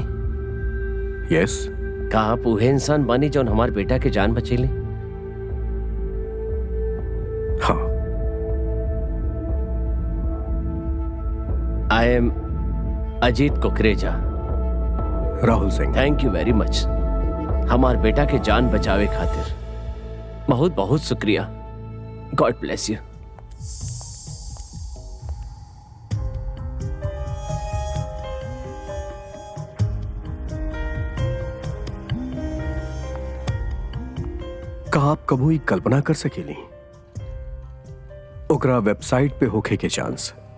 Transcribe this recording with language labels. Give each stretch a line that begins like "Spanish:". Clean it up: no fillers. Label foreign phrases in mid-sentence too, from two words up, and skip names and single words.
Bhojpuri: यस का आप उहे इंसान बानी जौन हमार बेटा के जान बचेली? हाँ
English: I am अजीत कुकरेजा।
Bhojpuri: राहुल सिंह।
English: thank you very much.
Bhojpuri: हमार बेटा के जान बचावे खातिर बहुत बहुत शुक्रिया।
English: God bless you.
Bhojpuri: का आप कबो ई कल्पना कर सकेली ओकरा वेबसाइट पे होखे के चांस,